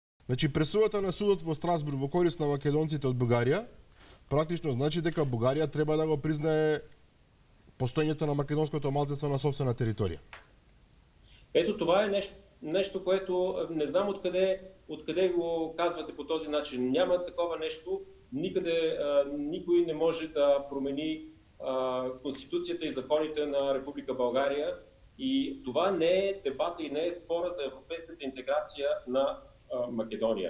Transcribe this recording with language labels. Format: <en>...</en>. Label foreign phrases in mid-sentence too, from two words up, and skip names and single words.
<mk>Значи пресудата на судот во Страсбург во корист на македонците од Бугарија практично значи дека Бугарија треба да го признае постоењето на македонското малцинство на собствена територија.</mk> <bg>Ето това е нещо, което не знам откъде го казвате по този начин. Няма такова нещо. Никъде никой не може да промени Конституцията и законите на Република България. И това не е дебата и не е спора за европейската интеграция на Македония.</bg>